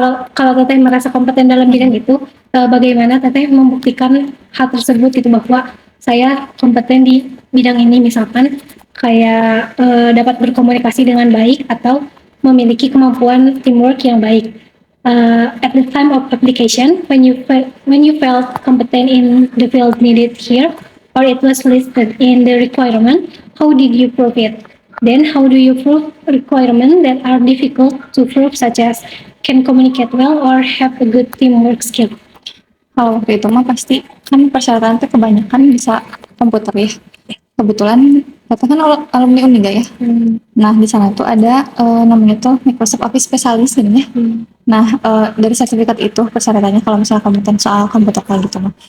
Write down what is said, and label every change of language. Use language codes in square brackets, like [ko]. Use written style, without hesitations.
[id] kalau Teteh merasa kompeten dalam bidang itu, bagaimana Teteh membuktikan hal tersebut gitu, bahwa saya kompeten di bidang ini, misalkan kayak dapat berkomunikasi dengan baik atau memiliki kemampuan teamwork yang baik. [en] At the time of application, when you felt competent in the field needed here, or it was listed in the requirement, how did you prove it? Then how do you prove requirements that are difficult to prove, such as can communicate well or have a good teamwork skill? [id] Kalau waktu itu mah pasti kan persyaratan itu kebanyakan bisa komputer ya. Kebetulan Tata kan alumni Uniga ya. Nah di sana tuh ada namanya tuh Microsoft Office Specialist gitu ya. Nah dari sertifikat itu persyaratannya kalau misalnya kompeten soal komputer kayak gitu mah.